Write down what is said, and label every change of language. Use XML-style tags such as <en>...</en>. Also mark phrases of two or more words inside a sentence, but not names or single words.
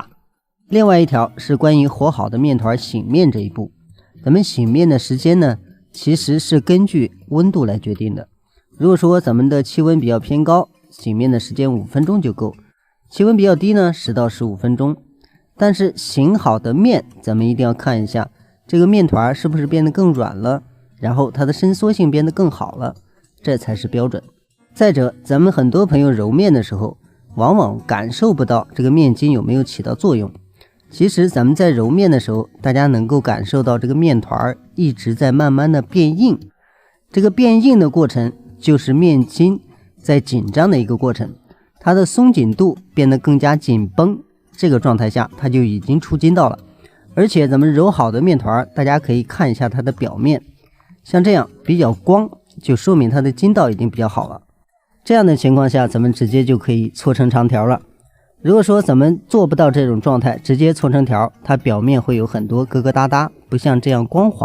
<zh>另外一條是關於和好的面團醒面這一步，咱們醒面的時間呢其實是根據溫度來決定的。如果說咱們的氣溫比較偏高，醒面的時間5分鐘就夠；氣溫比較低呢，10到15分鐘。但是醒好的面，咱們一定要看一下這個面團是不是變得更軟了，然後它的伸縮性變得更好了，這才是標準。再者，咱們很多朋友揉面的時候，往往感受不到這個面筋有沒有起到作用。其實咱們在揉面的時候，大家能夠感受到這個面團一直在慢慢的變硬。這個變硬的過程就是面筋在緊張的一個過程，它的鬆緊度變得更加緊繃，這個狀態下它就已經出筋道了。而且咱們揉好的面团，大家可以看一下它的表面，像這樣比較光，就說明它的筋道已經比較好了。這樣的情況下，咱們直接就可以搓成長條了。如果說咱們做不到這種狀態，直接搓成条，它表面会有很多疙疙瘩瘩，不像這樣光滑。</zh>